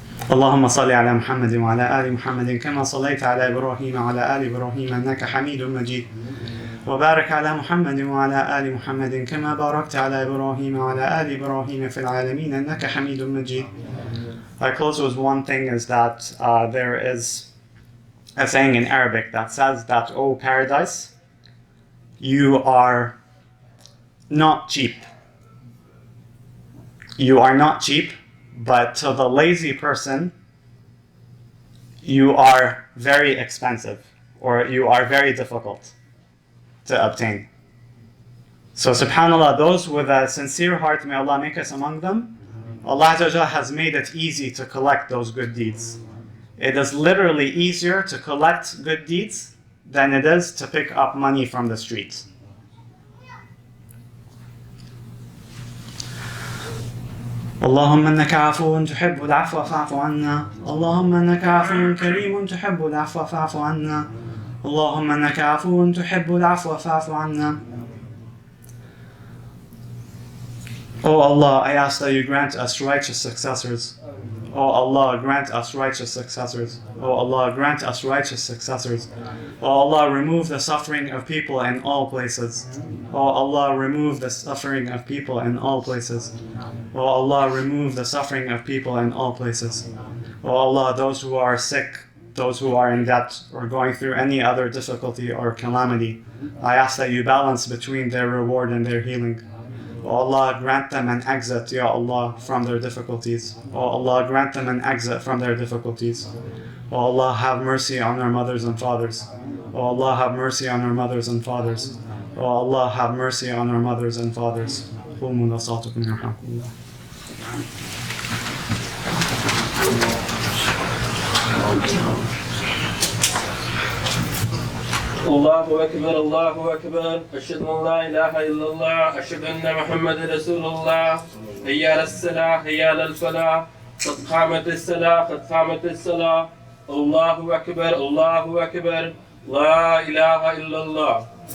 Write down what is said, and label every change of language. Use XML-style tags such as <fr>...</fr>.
<ar>اللهم صل على محمد وعلى آل محمد كما صليت على إبراهيم وعلى آل إبراهيم إنك حميد مجيد وبارك على محمد وعلى آل محمد كما باركت على إبراهيم وعلى آل إبراهيم في العالمين إنك حميد مجيد.</ar> <en>I close with one thing is that there is a saying in Arabic that says that, "O paradise, you are not cheap. You are not cheap, but to the lazy person, you are very expensive, or you are very difficult to obtain." So subhanAllah, those with a sincere heart, may Allah make us among them, Allah Azza wa Jalla has made it easy to collect those good deeds. It is literally easier to collect good deeds than it is to pick up money from the streets.</en> <ar>اللهم انك عفو تحب العفو فاعف عنا اللهم انك عفو كريم تحب العفو فاعف عنا اللهم انك عفو تحب العفو فاعف عنا.</ar> <en>Oh Allah, I ask that you grant us righteous successors. Oh Allah, grant us righteous successors. Oh Allah, grant us righteous successors. Oh Allah, remove the suffering of people in all places. Oh Allah, remove the suffering of people in all places. Oh Allah, remove the suffering of people in all places. Oh Allah, those who are sick, those who are in debt, or going through any other difficulty or calamity, I ask that you balance between their reward and their healing. Oh Allah, grant them an exit, Ya Allah, from their difficulties. Oh Allah, grant them an exit from their difficulties. Oh Allah, have mercy on our mothers and fathers. Oh Allah, have mercy on our mothers and fathers. Oh Allah, have mercy on our mothers and fathers.</en> <ar>قوموا إلى صلاتكم يرحمكم الله. الله أكبر الله أكبر أشهد أن لا إله إلا الله أشهد أن محمد رسول الله هيا على الصلاة هيا على الفلاح قد قامت الصلاة قد قامت الصلاة الله أكبر الله أكبر لا إله إلا الله.</ar>